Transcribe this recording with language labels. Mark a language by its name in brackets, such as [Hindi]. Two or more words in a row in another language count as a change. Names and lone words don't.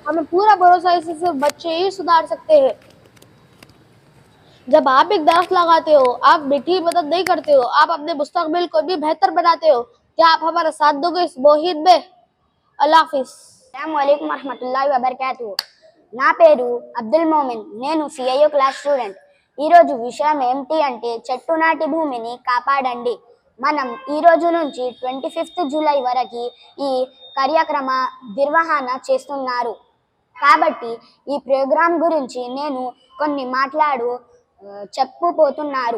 [Urdu] ہمیں پورا بھروسہ ہے صرف بچے ہی سدھار سکتے ہیں۔ جب آپ ایک درخت لگاتے ہو، آپ میٹھی مدد نہیں کرتے ہو، آپ اپنے مستقبل کو بھی بہتر بناتے ہو۔ کیا آپ ہمارا ساتھ دو گے اس مہم میں؟ اللہ حافظ۔ [Arabic] السلام علیکم ورحمۃ اللہ وبرکاتہ. [Telugu] నా పేరు అబ్దుల్ మోమిన్. నేను CIO [English] class student. [Telugu] ఈరోజు విషయం ఏంటి అంటే చెట్టు నాటి భూమిని కాపాడండి. మనం ఈ రోజు నుంచి 25 జూలై వరకు ఈ కార్యక్రమ నిర్వహణ చేస్తున్నారు. కాబట్టి ఈ ప్రోగ్రాం గురించి నేను కొన్ని చెప్పబోతున్నారు.